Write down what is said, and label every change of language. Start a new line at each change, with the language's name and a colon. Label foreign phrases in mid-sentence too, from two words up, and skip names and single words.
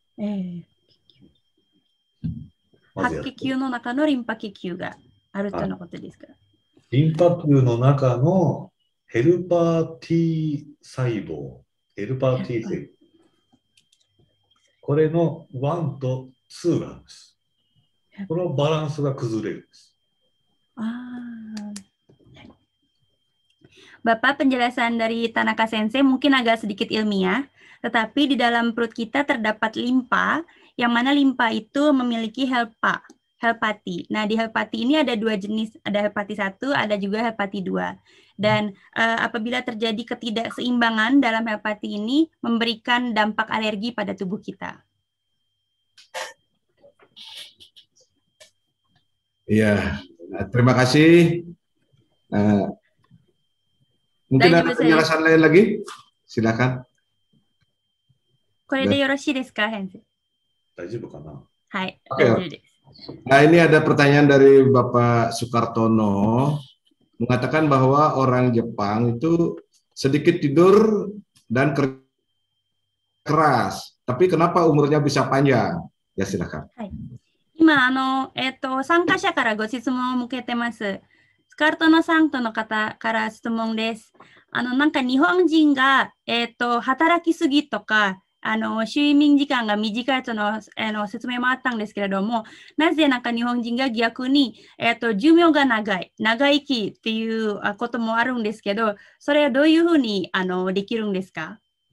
Japanese: 白血球の中のリンパ球があるとのことですか？リンパ球の中のヘルパー T 細胞、
English: helper T cell,
Japanese: これの1と2があるんです。このバランスが崩れるんです。
Indonesian: Bapak, penjelasan dari Tanaka Sensei mungkin agak sedikit ilmiah, tetapi di dalam perut kita terdapat limpa, yang mana limpa itu memiliki helpati. Nah, di helpati ini ada dua jenis, ada helpati 1, ada juga helpati 2. Dan apabila terjadi ketidakseimbangan dalam helpati ini, memberikan dampak alergi pada tubuh kita. Iya, terima kasih. Mungkin ada penjelasan lain lagi? Silakan.
Japanese: これでよろしいですか、先生？大丈夫かな？はい、大丈夫です。
Indonesian: Nah, ini ada pertanyaan dari Bapak Sukartono, mengatakan bahwa orang Jepang itu sedikit tidur dan keras, tapi kenapa umurnya bisa panjang? Ya, silakan.
Japanese: 今参加者からご質問を向けてます。スカルトノさんとの方から質問です。なんか日本人が、働きすぎとか、睡眠時間が短いとの、説明もあったんですけれども、なぜなんか日本人が逆に、寿命が長生きっていうこともあるんですけど、それはどういうふうにできるんですか？